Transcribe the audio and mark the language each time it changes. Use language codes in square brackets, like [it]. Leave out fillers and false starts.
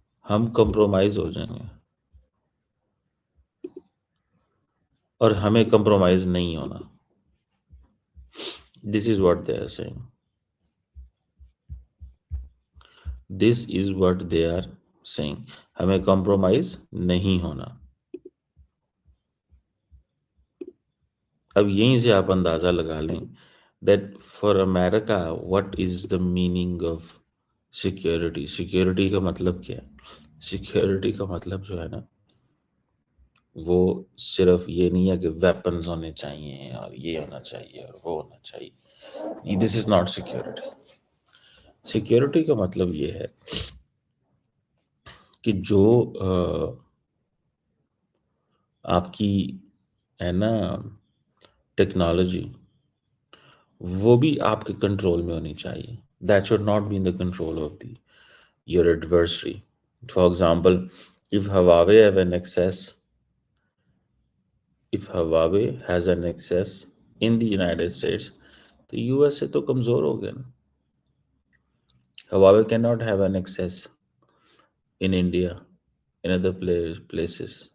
[ur] ہم کمپرومائز ہو جائیں گے اور ہمیں کمپرومائز نہیں ہونا. [en] This is what they are saying. This is what they are saying. [ur] ہمیں کمپرومائز نہیں ہونا. اب یہیں سے آپ اندازہ لگا لیں [en] that for America what is the meaning of security. [ur] Security کا مطلب کیا ہے؟ سیکیورٹی کا مطلب جو ہے نا وہ صرف یہ نہیں ہے کہ ویپنز ہونے چاہیے اور یہ ہونا چاہیے اور وہ ہونا چاہیے. [en] This is not security. [ur] سیکیورٹی کا مطلب یہ ہے کہ جو آپ کی ہے نا ٹیکنالوجی وہ بھی آپ کے کنٹرول میں ہونی چاہیے. [en] That should not be in the control of the your adversary. For example if Huawei have an access if Huawei has an access in the United States [ur] تو USA تو کمزور ہو گیا نا. [en] Huawei cannot have an access in India in other places.